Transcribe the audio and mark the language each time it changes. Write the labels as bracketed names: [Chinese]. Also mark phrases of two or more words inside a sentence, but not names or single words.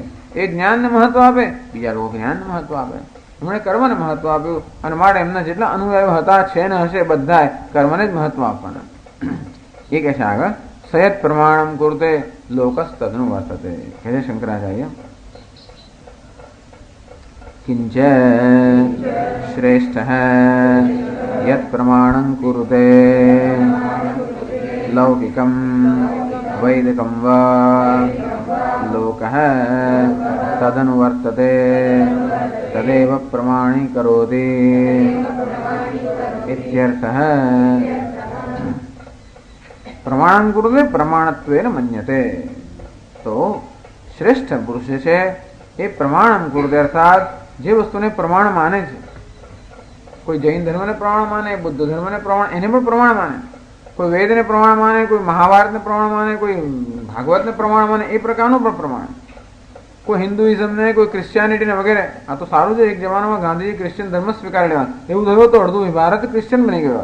[Gujarati] એ જ્ઞાનને મહત્વ આપે, બીજા લોકો જ્ઞાનને મહત્વ આપે. એમણે કર્મને મહત્વ આપ્યું, અને માટે એમના જેટલા અનુયાયીઓ હતા છે ને હશે બધા કર્મને જ મહત્વ આપવાના. એ કહે છે આગળ, [Sanskrit] સયત પ્રમાણમ કુરુતે લોકસ તદનુ વર્તતે. [Gujarati] કહે છે શંકરાચાર્ય, [Sanskrit] किंच श्रेष्ठ यत् प्रमाणं कुरुते लौकिकं वैदिकं वा लोकः तदनुवर्तते तदेव प्रमाणीकरोति इत्यर्थः. प्रमाणं कुरुते प्रमाणत्वेन मन्यते. [Gujarati] તો શ્રેષ્ઠ પુરુષ છે એ [Sanskrit] પ્રમાણમ કુરુતે [Gujarati] અર્થાત જે વસ્તુને પ્રમાણ માને છે. કોઈ જૈન ધર્મને પ્રમાણ માને, બુદ્ધ ધર્મને પ્રમાણ, એને પણ પ્રમાણ માને. કોઈ વેદને પ્રમાણ માને, કોઈ મહાભારતને પ્રમાણ માને, કોઈ ભાગવતને પ્રમાણ માને, એ પ્રકારનું પણ પ્રમાણ. કોઈ હિન્દુઇઝમને, કોઈ ક્રિશ્ચિયાનિટીને વગેરે. આ તો સારું છે, એક જમાનામાં ગાંધીજી ક્રિશ્ચિયન ધર્મ સ્વીકારી લેવા એવું થયું તો અડધું ભારત ક્રિશ્ચિયન બની ગયો.